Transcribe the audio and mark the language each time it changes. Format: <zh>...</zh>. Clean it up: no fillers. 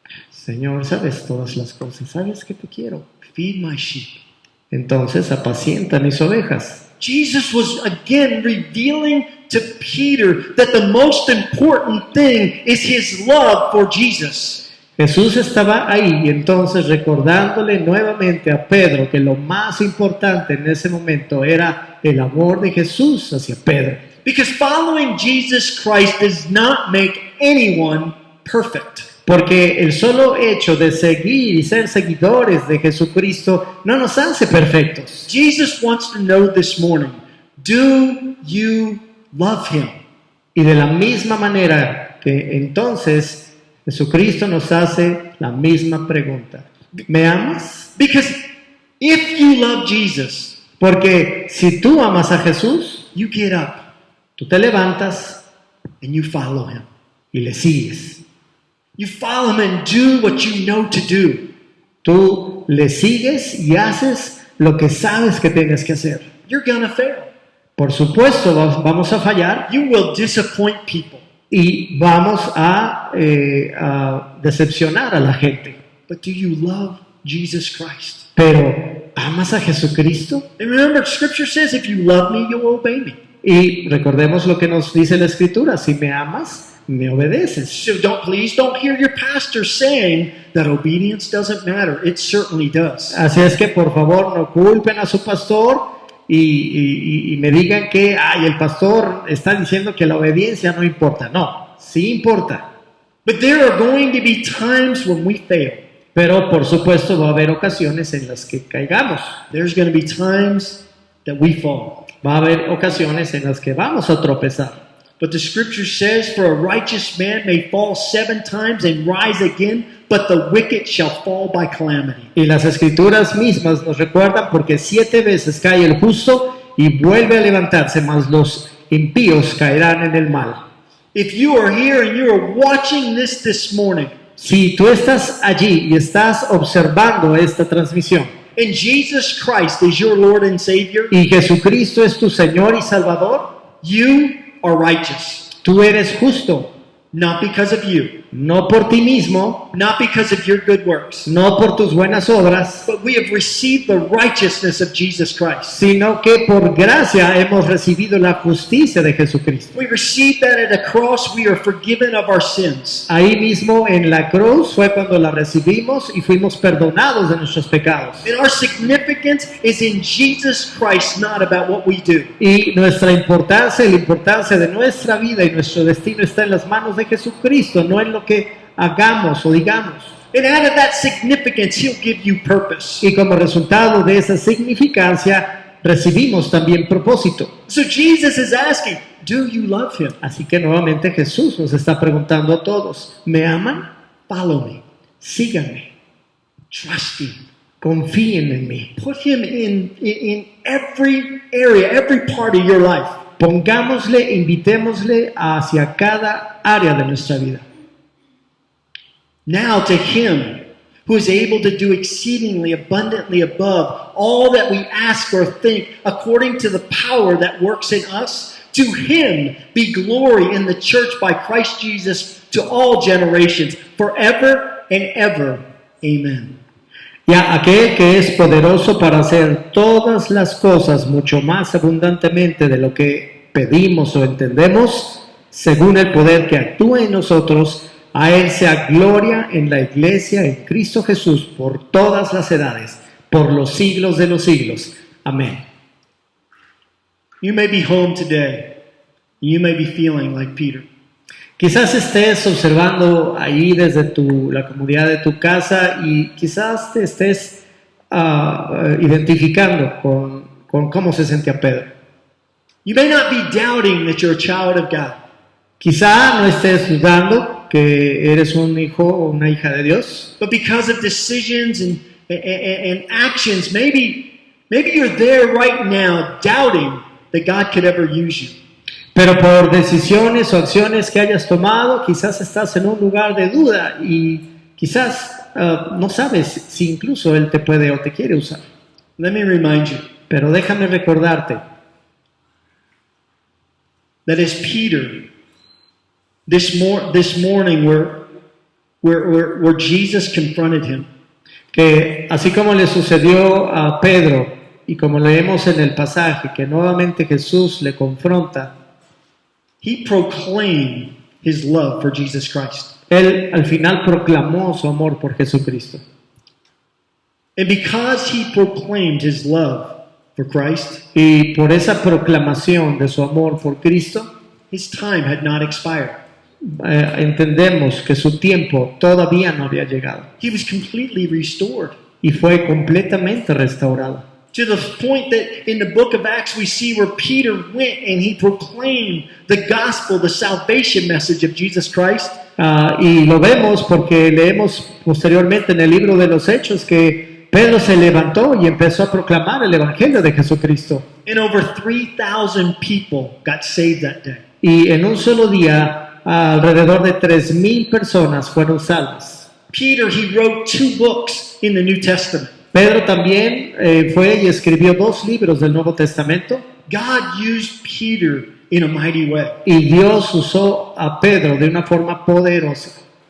<es>Señor, sabes todas las cosas, sabes que te quiero.</es> <en>Feed my sheep.</en> <es>Entonces apacienta mis ovejas.</es> <en>Jesus was again revealing to Peter that the most important thing is his love for Jesus.</en> <es>Jesús estaba ahí y entonces recordándole nuevamente a Pedro que lo más importante en ese momento era el amor de Jesús hacia Pedro.</es> <en>Because following Jesus Christ does not make anyone perfect.</en> <es>Porque el solo hecho de seguir y ser seguidores de Jesucristo no nos hace perfectos.</es> <en>Jesus wants to know this morning, do you love him?</en> <es>Y de la misma manera que entonces Jesucristo nos hace la misma pregunta. ¿Me amas?</es> <en>Because if you love Jesus,</en> <es>Porque si tú amas a Jesús,</es> <en>you get up</en> <es>tú te levantas</es> <en>and you follow him.</en> <es>y le sigues.</es> <en>You follow him and do what you know to do.</en> <es>Tú le sigues y haces lo que sabes que tienes que hacer.</es> <en>You're gonna fail.</en> <es>Por supuesto, vamos a fallar</es> <en>You will disappoint people.</en> <es>y vamos a decepcionar a la gente.</es> <en>But do you love Jesus Christ?</en> <es>Pero, ¿amas a Jesucristo?</es> <en>And remember, Scripture says, if you love me, you'll obey me.</en> <es>Y recordemos lo que nos dice la Escritura. Si me amas, me obedeces.</es> <en>So please don't hear your pastor saying that obedience doesn't matter. It certainly does.</en> <es>Así es que, por favor, no culpen a su pastor y me digan que el pastor está diciendo que la obediencia no importa. No, sí importa.</es> <en>But there are going to be times when we fail.</en> <es>Pero, por supuesto, va a haber ocasiones en las que caigamos.</es> <en>There's going to be times that we fall.</en> <es>Va a haber ocasiones en las que vamos a tropezar.</es> <en>But the scripture says, for a righteous man may fall 7 times and rise again, but the wicked shall fall by calamity.</en> <es>Y las escrituras mismas nos recuerdan porque 7 veces cae el justo y vuelve a levantarse, mas los impíos caerán en el mal.</es> <en>If you are here and you are watching this morning,</en> <es>Si tú estás allí y estás observando esta transmisión</es> <en>and Jesus Christ is your Lord and Savior,</en> <es>y Jesucristo es tu Señor y Salvador,</es> <en>you are righteous.</en> <es>tú eres justo.</es> <en>not because of you,</en> <es>no por ti mismo,</es> <en>not because of your good works,</en> <es>no por tus buenas obras,</es> <en>but we have received the righteousness of Jesus Christ.</en> <es>sino que por gracia hemos recibido la justicia de Jesucristo.</es> <en>We received that at the cross. We are forgiven of our sins.</en> <es>Ahí mismo en la cruz fue cuando la recibimos y fuimos perdonados de nuestros pecados.</es> <en>And our significance is in Jesus Christ, not about what we do.</en> <es>Y nuestra importancia y la importancia de nuestra vida y nuestro destino está en las manos de Jesucristo, no en lo que hagamos o digamos.</es> <en>And out of that significance, He'll give you purpose.</en> <es>Y como resultado de esa significancia, recibimos también propósito.</es> <en>So Jesus is asking, do you love Him?</en> <es>Así que nuevamente Jesús nos está preguntando a todos, ¿me aman?</es> <en>Follow me.</en> <es>Síganme,</es> <en>Trust Him.</en> <es>confíen en mí.</es> <en>Put Him in every area, every part of your life.</en> <es>Pongámosle, invitémosle hacia cada área de nuestra vida.</es> <en>Now to Him who is able to do exceedingly abundantly above all that we ask or think, according to the power that works in us, to Him be glory in the church by Christ Jesus to all generations, forever and ever. Amen.</en> <es>Y a aquel que es poderoso para hacer todas las cosas mucho más abundantemente de lo que pedimos o entendemos, según el poder que actúa en nosotros, a Él sea gloria en la iglesia, en Cristo Jesús, por todas las edades, por los siglos de los siglos. Amén.</es> <en>You may be home today. You may be feeling like Peter.</en> <es>Quizás estés observando ahí desde la comodidad de tu casa y quizás te estés identificando con cómo se sentía Pedro.</es> <en>You may not be doubting that you're a child of God.</en> <es>Quizá no estés dudando que eres un hijo o una hija de Dios,</es> <en>But because of decisions and actions, maybe you're there right now doubting that God could ever use you.</en> <es>pero por decisiones o acciones que hayas tomado, quizás estás en un lugar de duda y quizás no sabes si incluso Él te puede o te quiere usar.</es> <en>Let me remind you</en> <es>Pero déjame recordarte</es> <en>that as Peter, this morning where Jesus confronted him,</en> <es>que así como le sucedió a Pedro y como leemos en el pasaje que nuevamente Jesús le confronta,</es> <en>he proclaimed his love for Jesus Christ.</en> <es>Él al final proclamó su amor por Jesucristo.</es> <en>And because he proclaimed his love for Christ,</en> <es>Y por esa proclamación de su amor por Cristo,</es> <en>his time had not expired.</en> <es>entendemos que su tiempo todavía no había llegado</es> <en>He was completely restored.</en> <es>y fue completamente restaurado.</es> <en>To the point that in the book of Acts we see where Peter went and he proclaimed the gospel, the salvation message of Jesus Christ.</en> <es>Y lo vemos porque leemos posteriormente en el libro de los Hechos que Pedro se levantó y empezó a proclamar el evangelio de Jesucristo.</es> <en>And over 3,000 people got saved that day.</en> <es>Y en un solo día alrededor de 3,000 personas fueron salvas.</es> <en>Peter, he wrote 2 books in the New Testament.</en> <es>Pedro también fue y escribió 2 libros del Nuevo Testamento.</es> <en>God used Peter in a mighty way.</en> <es>Y Dios usó a Pedro de una forma poderosa.</es>